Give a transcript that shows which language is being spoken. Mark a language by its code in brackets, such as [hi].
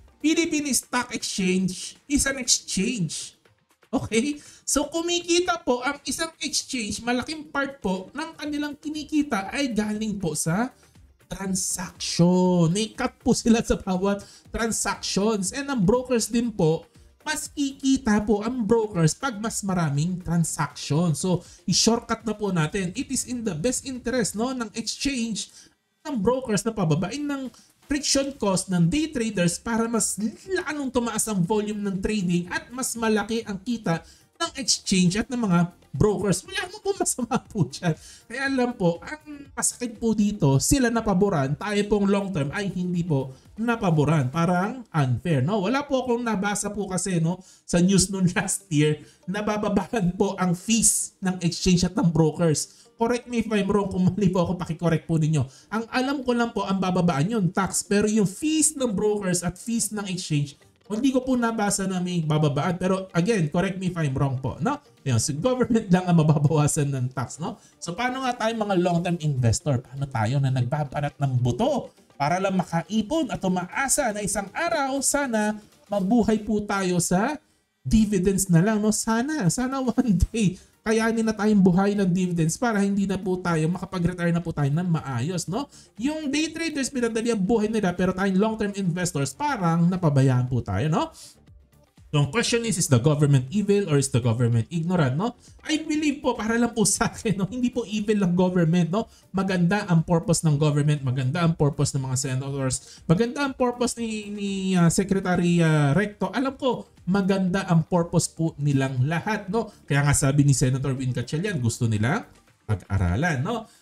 [en] Philippine Stock Exchange is an exchange. Okay? [tl] So kumikita po ang isang exchange, malaking part po ng kanilang kinikita ay galing po sa transaction. May cut po sila sa bawat transactions. And ang brokers din po, mas kikita po ang brokers pag mas maraming transaction. So i-shortcut na po natin. [en] It is in the best interest, [tl] no, ng exchange, ng brokers na pababain ng friction cost ng day traders para mas lalong tumaas ang volume ng trading at mas malaki ang kita ng exchange at ng mga brokers. Wala mo po masama po dyan. Kaya alam po, ang masakit po dito, sila napaboran, tayo pong long term ay hindi po napaboran. Parang unfair, no? Wala po akong nabasa po kasi, no, sa news noon last year, nabababahan po ang fees ng exchange at ng brokers. [en] Correct me if I'm wrong, [tl] kung mali po ako, pakicorrect po ninyo. Ang alam ko lang po, ang bababaan yun, tax. Pero yung fees ng brokers at fees ng exchange, hindi ko po nabasa na may bababaan. Pero again, [en] correct me if I'm wrong [tl] po, no? Yan, so government lang ang mababawasan ng tax, no? So paano nga tayo mga long-term investor? Paano tayo na nagbabarat ng buto para lang makaipon at umaasa na isang araw sana mabuhay po tayo sa dividends na lang, no? Sana one day kayanin na tayong buhay ng dividends para hindi na po tayo makapag-retire na po tayo ng maayos, no? Yung day traders, pinadali ang buhay nila, pero tayong long-term investors, parang napabayaan po tayo, no? [en] So, ang question is the government evil or is the government ignorant, no? I believe [tl] po, para lang po sa akin, no? Hindi po evil ang government, no? Maganda ang purpose ng government, maganda ang purpose ng mga senators, maganda ang purpose ni Secretary Recto. Alam ko, maganda ang purpose po nilang lahat, no? Kaya nga sabi ni Senator Win Gatchalian, gusto nila pag-aralan, no?